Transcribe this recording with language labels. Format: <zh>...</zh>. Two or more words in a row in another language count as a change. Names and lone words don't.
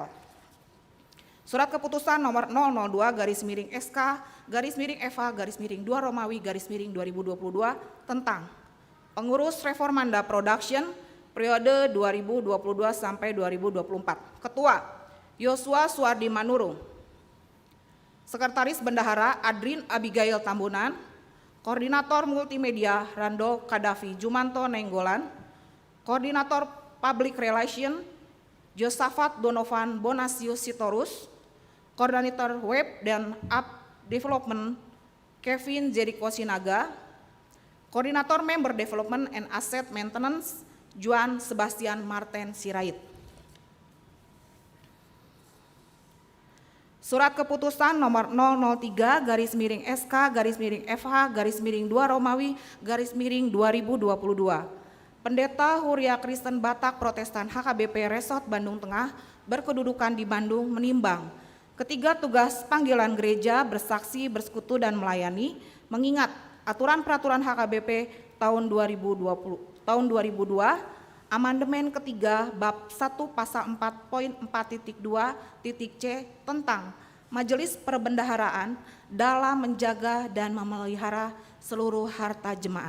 <id>Surat keputusan nomor 002-SK-FA-2 Romawi 2022 tentang pengurus Reformanda Production periode 2022 sampai 2024. Ketua Yosua Suardi Manurung. Sekretaris Bendahara Adrin Abigail Tambunan. Koordinator Multimedia Rando Kadafi Jumanto Nenggolan. Koordinator</id> <en>Public Relation</en> <id>Josafat Donovan Bonasius Sitorus. Koordinator Web dan</id> <en>App Development</en> <id>Kevin Jericho Sinaga. Koordinator</id> <en>Member Development and Asset Maintenance</en> <id>Juan Sebastian Martin Sirait. Surat keputusan nomor 003-SK-FH-2 Romawi 2022. Pendeta Huria Kristen Batak Protestan HKBP Resort Bandung Tengah berkedudukan di Bandung menimbang ketiga tugas panggilan gereja bersaksi, bersekutu dan melayani mengingat aturan peraturan HKBP tahun 2002 amandemen ketiga bab 1 pasal 4.4.2.c tentang Majelis Perbendaharaan dalam menjaga dan memelihara seluruh harta jemaat.</id>